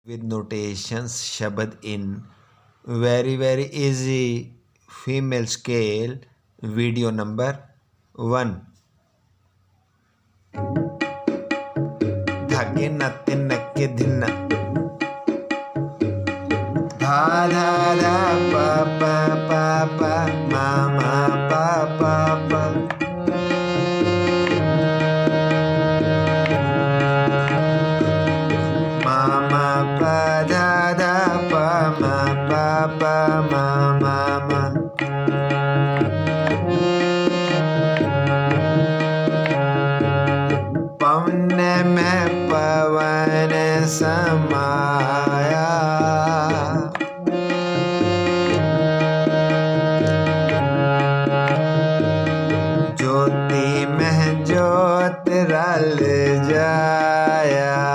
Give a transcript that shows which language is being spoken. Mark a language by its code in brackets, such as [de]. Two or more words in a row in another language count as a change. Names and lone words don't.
[en] with notations shabad in very easy female scale. Video number 1. धागे नाते नक्के धिन्ना धा धा धा पा पा पा पा मा मा पा पा पा मा मा पा धा धा पा मा पा पा मा मा मा [pa] ਪਵਨ ਮੇਂ ਪਵਨ ਸਮਾਇਆ ਜੋਤੀ ਮੇਂ ਜੋਤ ਰਲ ਜਾਇਆ